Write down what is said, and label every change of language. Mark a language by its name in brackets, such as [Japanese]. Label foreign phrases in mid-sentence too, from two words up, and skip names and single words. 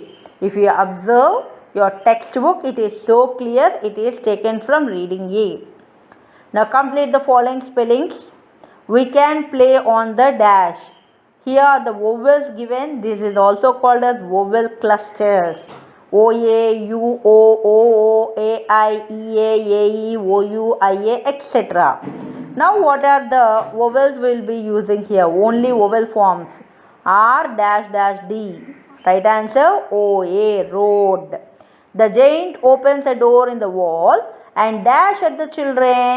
[English] If you observe your textbook, it is so clear, it is taken from reading A. Now complete the following spellings. We can play on the dash. Here are the vowels given. This is also called as vowel clusters. O, A, U, O, O, A, I, E, A, E, O, U, I, A, etc. Now what are the vowels we will be using here? Only vowel forms. R dash dash D. Right answer O, A, road. The giant opens a door in the wall and dash at the children.